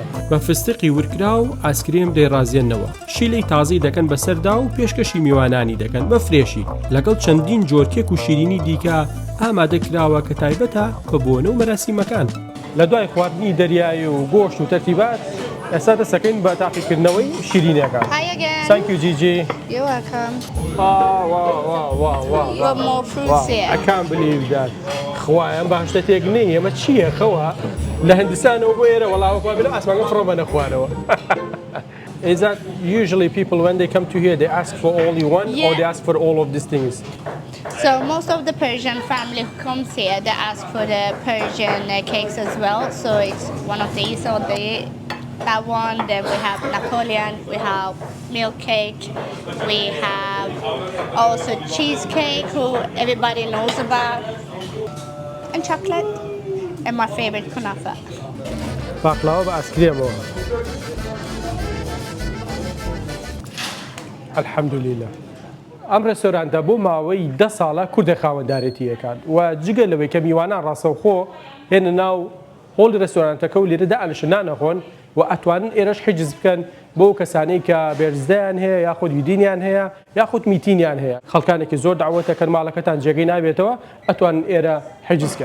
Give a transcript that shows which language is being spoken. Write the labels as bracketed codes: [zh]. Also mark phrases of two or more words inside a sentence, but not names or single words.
[ckb] بە فستقی ورکرا و ئاسکرێم دەیڕازێنەوە شیلەی تازەی دەکەن بەسەردا و پێشکەشی میوانانی دەکەن بە فرێشی لەگەڵ چەندین جۆرکێک و شیرینی دیکە ئامادە کراوە کە تایبەتە بە بۆنە و مەراسیمەکان. لە دوای خواردنی دەریایی و گۆشت و تەرتیبات ئێستا دەسەکەین بە تاقیکردنەوەی شیرینەکان. [en] Thank you, Gigi. You're welcome. Wow. You're more fruits here. I can't believe that. [ckb] خوایە ئەم باشتێک نییە ئەمە چییە خەوە لە هەندستانەوە بۆ ئێرە وەڵاوە بێ ئاسمانگە فڕۆمەنە خوارەوە. [en] Is that usually people when they come to here they ask for all you want or they ask for all of these things? So most of the Persian family who comes here, they ask for the Persian cakes as well. So it's one of these or that one. Then we have Napoleon, we have milk cake, we have also cheesecake, who everybody knows about, and chocolate, and my favorite kunafa. [ckb] باقلاوە بە ئاسکرێمەوە. الحەمدولillah. ئەم ڕێستۆرانتە بۆ ماوەی 10 ساڵە کوردە خاوەندارێتیەکان و جگە لەوەی کە میوانان ڕاستەوخۆ هێنە ناو هۆڵ ڕێستۆرانتەکە و لێرەدا ئەنشنان نەخۆن و ئەتوانن ئێرەش حجز بکەن بۆ کەسانەی کە بێرزدەیان هەیە یاخود ویدینیان هەیە یاخود میتینیان هەیە خەڵکانێکی زۆر داوەتەکەن ماڵەکەتان جێگەی نابێتەوە ئەتوانن ئێرە حجزکەن.